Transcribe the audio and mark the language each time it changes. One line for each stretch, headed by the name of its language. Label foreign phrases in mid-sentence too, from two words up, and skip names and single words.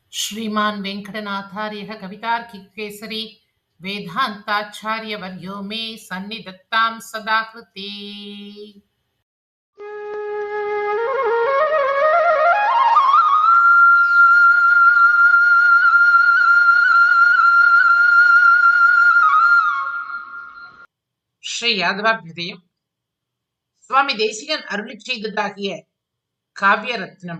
Sanskrit: श्रीमान् वेङ्कटनाथार्यः कवितार्किकेसरी वेदान्ताचार्यवर्यो मे सन्निधत्तां सदा कृते।
Tamil: ஸ்ரீ யாதவாபியுதயம் சுவாமி தேசிகன் அருளி செய்ததாகிய காவிய ரத்னம்.